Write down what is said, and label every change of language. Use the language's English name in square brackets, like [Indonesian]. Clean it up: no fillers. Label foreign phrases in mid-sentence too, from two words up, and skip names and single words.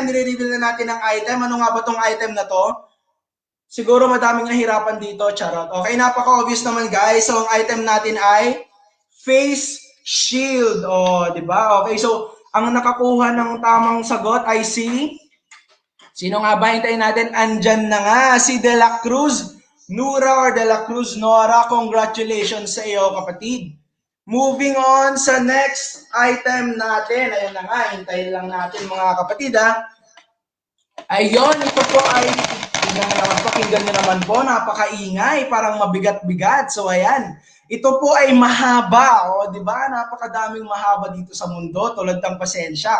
[Filipino] Nire-reveal na natin ang item. Ano nga ba tong item na to? Siguro madaming nahirapan dito, charot. Okay, napaka-obvious naman guys. So, ang item natin ay [English] face shield. [Filipino] O, di ba? Okay, so, ang nakakuha ng tamang sagot ay sino nga ba? Hintayin natin. Andyan na nga, si De La Cruz Nura or De La Cruz Nora. Congratulations sa iyo, kapatid. [English] Moving on [Filipino] sa [English] next item [Filipino] natin. Ayan na nga, hintayin lang natin mga kapatid ha. Ayun, ito po ay pakinggan nyo naman po, napakaingay, parang mabigat-bigat. So ayan, ito po ay mahaba, o di ba? Napakadaming mahaba dito sa mundo, tulad ng pasensya.